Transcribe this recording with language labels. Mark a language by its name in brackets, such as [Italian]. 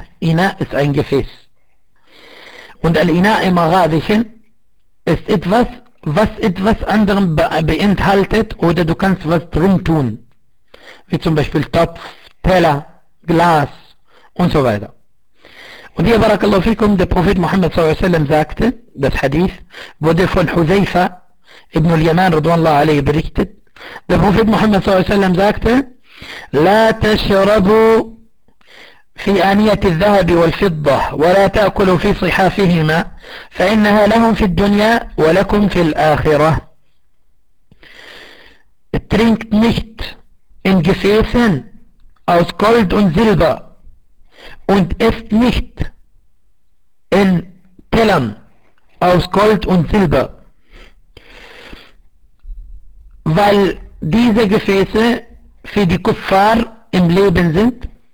[German] Ina ist ein Gefäß. Und Al-Ina im Arabischen ist etwas, was etwas anderem beinhaltet, oder du kannst was drum tun. Wie zum Beispiel Topf, Teller, Glas und so weiter. Und hier, barakallahu fikum, der Prophet Muhammad sallallahu alaihi wa sallam sagte, das Hadith wurde von Huzaifa ibn al-Yaman radhiyallahu alaihi berichtet. Der Prophet Muhammad sallallahu alaihi wa sallam sagte, [Arabic] La tashrabu في آنية الذهب والفضة ولا تأكلوا في صحافهما فإنها لهم في الدنيا ولكم في الآخرة. [German] Trinkt nicht in Gefäßen aus Gold und Silber und esst nicht in Tellern aus Gold und Silber, weil diese Gefäße für die Kuffar im Leben sind.